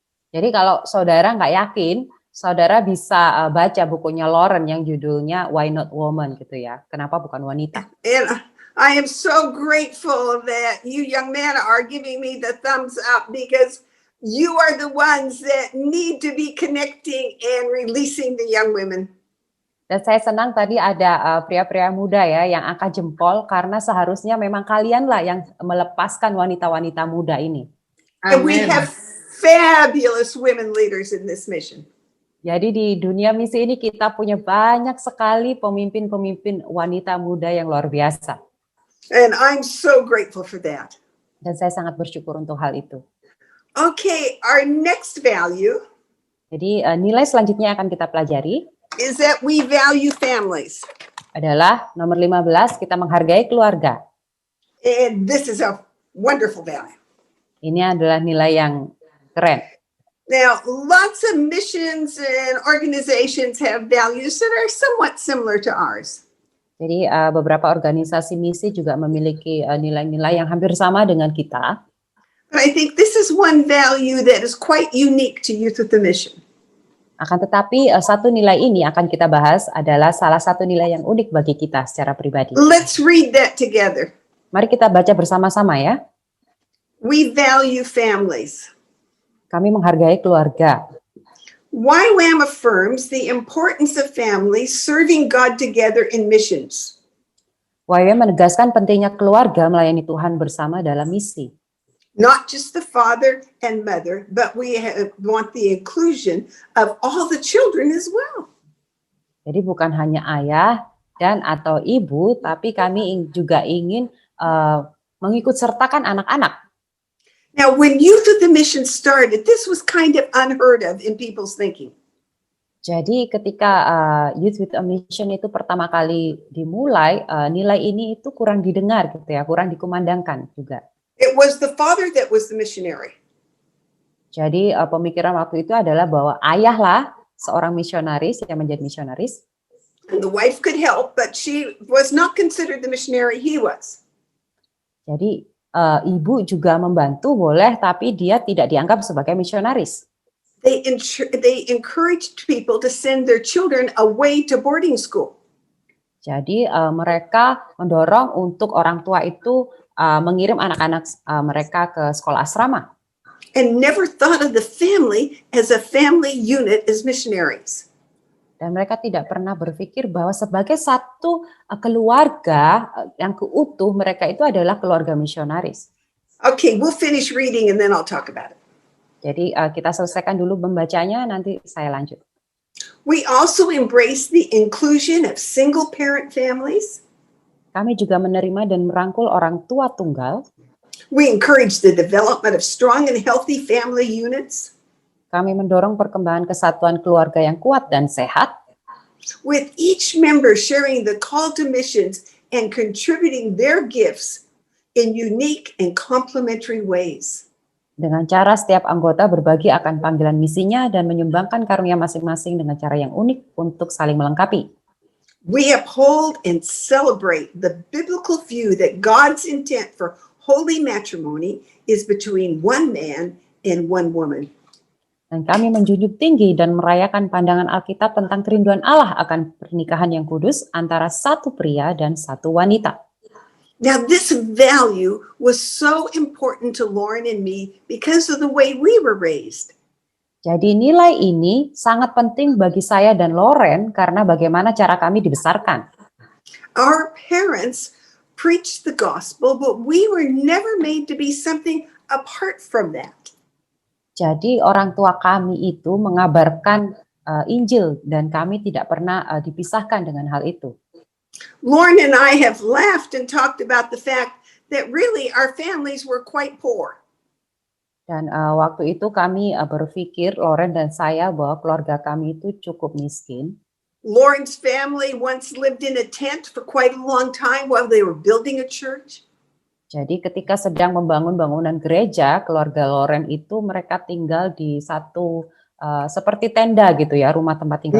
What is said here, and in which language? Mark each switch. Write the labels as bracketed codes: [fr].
[id] Jadi kalau saudara nggak yakin, saudara bisa baca bukunya Lauren yang judulnya Why Not Woman gitu ya. Kenapa bukan wanita? [en] And I am so grateful that you young men are giving me the thumbs up because you are the ones that need to be connecting and releasing the young women. [id] Dan saya senang tadi ada pria-pria muda ya yang angkat jempol karena seharusnya memang kalianlah yang melepaskan wanita-wanita muda ini. [en] And we have fabulous women leaders in this mission. [id] Jadi di dunia misi ini kita punya banyak sekali pemimpin-pemimpin wanita muda yang luar biasa. [en] And I'm so grateful for that. [id] Dan saya sangat bersyukur untuk hal itu. [en] Okay, our next value. [id] Jadi nilai selanjutnya akan kita pelajari [en] is that we value families. [id] Adalah nomor 15, kita menghargai keluarga. [en] And this is a wonderful value. [id] Ini adalah nilai yang keren. [en] Now, lots of missions and organizations have values that are somewhat similar to ours. [id] Jadi beberapa organisasi misi juga memiliki nilai-nilai yang hampir sama dengan kita. [en] But I think this is one value that is quite unique to Youth with a Mission. [id] Akan tetapi satu nilai ini akan kita bahas adalah salah satu nilai yang unik bagi kita secara pribadi. [en] Let's read that together. [id] Mari kita baca bersama-sama ya. [en] We value families. [id] Kami menghargai keluarga. [en] YWAM affirms the importance of families serving God together in missions. [id] YWAM menegaskan pentingnya keluarga melayani Tuhan bersama dalam misi. [en] Not just the father and mother, but we want the inclusion of all the children as well. [id] Jadi bukan hanya ayah dan atau ibu, tapi kami juga ingin mengikut sertakan anak-anak. [en] Now, when Youth with a Mission started, this was kind of unheard of in people's thinking. [id] Jadi ketika Youth with a Mission itu pertama kali dimulai, nilai ini itu kurang didengar gitu ya, kurang dikumandangkan juga. [en] It was the father that was the missionary. [id] Jadi pemikiran waktu itu adalah bahwa ayahlah seorang misionaris yang menjadi misionaris. [en] And the wife could help, but she was not considered the missionary he was. [id] Jadi ibu juga membantu boleh, tapi dia tidak dianggap sebagai misionaris. [en] They encouraged people to send their children away to boarding school. [id] Jadi mereka mendorong untuk orang tua itu mengirim anak-anak mereka ke sekolah asrama. [en] And never thought of the family as a family unit as missionaries. [id] Dan mereka tidak pernah berpikir bahwa sebagai satu keluarga yang keutuh mereka itu adalah keluarga misionaris. [en] Okay, we'll finish reading and then I'll talk about it. [id] Jadi kita selesaikan dulu membacanya, nanti saya lanjut. [en] We also embrace the inclusion of single parent families. [id] Kami juga menerima dan merangkul orang tua tunggal. [en] We encourage the development of strong and healthy family units. [id] Kami mendorong perkembangan kesatuan keluarga yang kuat dan sehat. [en] With each member sharing the call to missions and contributing their gifts in unique and complementary ways. [id] Dengan cara setiap anggota berbagi akan panggilan misinya dan menyumbangkan karunia masing-masing dengan cara yang unik untuk saling melengkapi. [en] We uphold and celebrate the biblical view that God's intent for holy matrimony is between one man and one woman. [id] Dan kami menjunjung tinggi dan merayakan pandangan Alkitab tentang kerinduan Allah akan pernikahan yang kudus antara satu pria dan satu wanita. [en] Now, this value was so important to Lauren and me because of the way we were raised. [id] Jadi nilai ini sangat penting bagi saya dan Lauren karena bagaimana cara kami dibesarkan. [en] Our parents preached the gospel, but we were never made to be something apart from that. [id] Jadi orang tua kami itu mengabarkan Injil dan kami tidak pernah dipisahkan dengan hal itu. [en] Lauren and I have laughed and talked about the fact that really our families were quite poor. [id] Dan waktu itu kami berpikir, Lauren dan saya, bahwa keluarga kami itu cukup miskin. [en] Lauren's family once lived in a tent for quite a long time while they were building a church. [id] Jadi ketika sedang membangun bangunan gereja, keluarga Lauren itu mereka tinggal di satu seperti tenda gitu ya, rumah tempat tinggal